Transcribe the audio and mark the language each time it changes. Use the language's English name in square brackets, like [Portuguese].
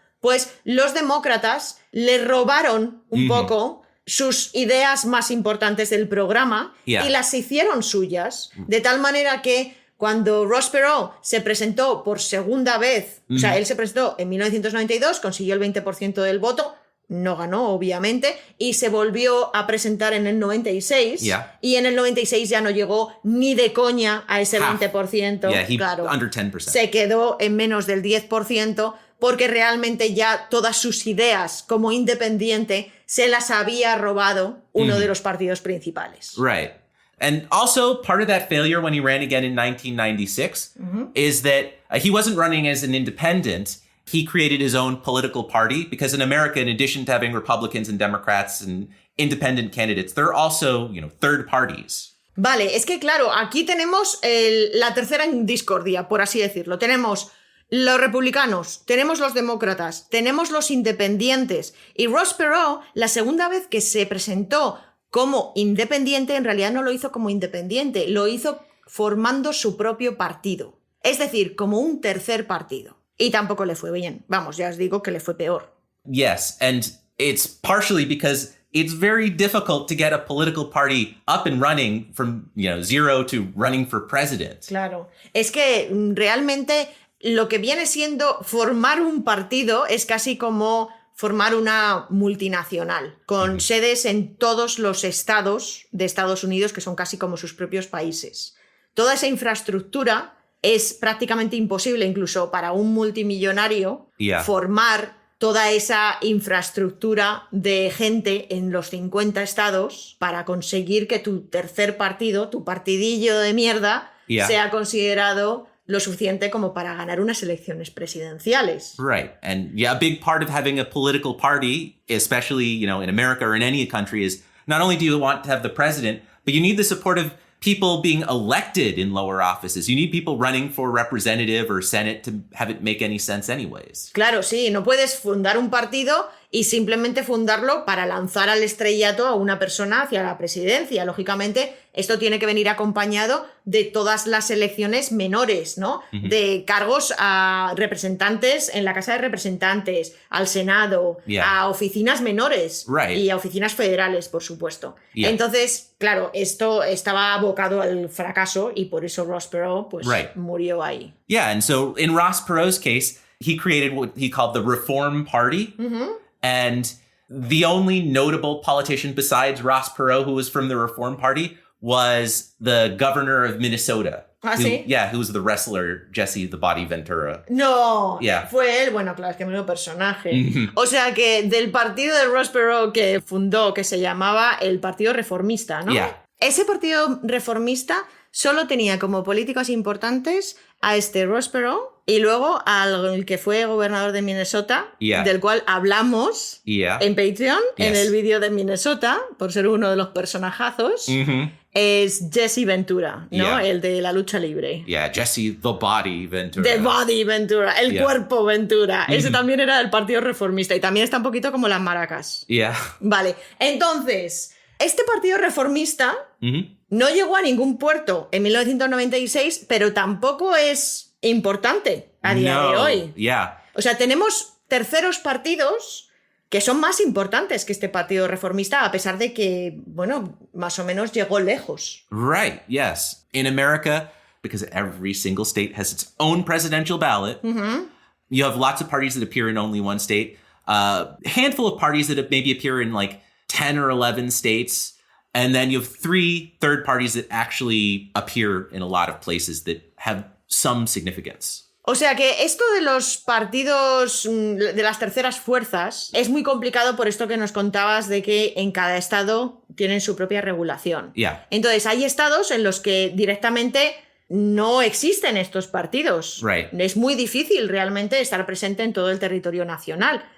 [Spanish] pues los demócratas le robaron un poco sus ideas más importantes del programa y las hicieron suyas, de tal manera que cuando Ross Perot se presentó por segunda vez, o sea, él se presentó en 1992, consiguió el 20% del voto, no ganó, obviamente, y se volvió a presentar en el 96, y en el 96 ya no llegó ni de coña a ese 20%, claro, [English] under 10%. [Spanish] Se quedó en menos del 10%, porque realmente ya todas sus ideas como independiente se las había robado uno de los partidos principales. [English] Right. And also part of that failure when he ran again in 1996 is that he wasn't running as an independent. He created his own political party because in America, in addition to having Republicans and Democrats and independent candidates, there are also, third parties. [Spanish] Vale, es que claro, aquí tenemos la tercera en discordia, por así decirlo. Tenemos los republicanos, tenemos los demócratas, tenemos los independientes. Y Ross Perot, la segunda vez que se presentó como independiente, en realidad no lo hizo como independiente, lo hizo formando su propio partido. Es decir, como un tercer partido. Y tampoco le fue bien. Vamos, ya os digo que le fue peor. [English] Yes, and it's partially because it's very difficult to get a political party up and running from, zero to running for president. [Spanish] Claro. Es que realmente lo que viene siendo formar un partido es casi como formar una multinacional, con sedes en todos los estados de Estados Unidos, que son casi como sus propios países. Toda esa infraestructura es prácticamente imposible, incluso para un multimillonario, formar toda esa infraestructura de gente en los 50 estados para conseguir que tu tercer partido, tu partidillo de mierda, sea considerado lo suficiente como para ganar unas elecciones presidenciales. [English] Right. And a big part of having a political party, especially, in America or in any country, is not only do you want to have the president, but you need the support of people being elected in lower offices. You need people running for representative or senate to have it make any sense anyways. [Spanish] Claro, sí, no puedes fundar un partido y simplemente fundarlo para lanzar al estrellato a una persona hacia la presidencia. Lógicamente, esto tiene que venir acompañado de todas las elecciones menores, ¿no? De cargos a representantes en la Casa de Representantes, al Senado, a oficinas menores y a oficinas federales, por supuesto. Entonces, claro, esto estaba abocado al fracaso y por eso Ross Perot pues, murió ahí. [English] Yeah, and so in Ross Perot's case, he created what he called the Reform Party. And the only notable politician besides Ross Perot who was from the Reform Party was the governor of Minnesota. [Spanish] ¿Ah, sí? [English] Who was the wrestler Jesse the Body Ventura. [Spanish] No, fue él, bueno, claro, es que menudo personaje. O sea que del partido de Ross Perot que fundó, que se llamaba el Partido Reformista, ¿no? Ese partido reformista solo tenía como políticos importantes a este Ross Perot y luego al que fue gobernador de Minnesota, del cual hablamos en Patreon, en el vídeo de Minnesota, por ser uno de los personajazos, es Jesse Ventura, ¿no? El de la lucha libre. [English] Jesse the Body Ventura. [Spanish] The Body Ventura, el cuerpo Ventura. Ese también era del Partido Reformista y también está un poquito como las maracas. Vale, entonces, este Partido Reformista no llegó a ningún puerto en 1996, pero tampoco es importante a día de hoy. O sea, tenemos terceros partidos que son más importantes que este Partido Reformista, a pesar de que, bueno, más o menos llegó lejos. [English] Right, yes. In America, because every single state has its own presidential ballot, you have lots of parties that appear in only one state, a handful of parties that maybe appear in like 10 or 11 states, and then you have 3 third parties that actually appear in a lot of places that have some significance. [Spanish] O sea que esto de los partidos, de las terceras fuerzas, es muy complicado por esto que nos contabas de que en cada estado tienen su propia regulación. [English] Yeah. [Spanish] Entonces, hay estados en los que directamente no existen estos partidos. [English] Right. [Spanish] Es muy difícil realmente estar presente en todo el territorio nacional.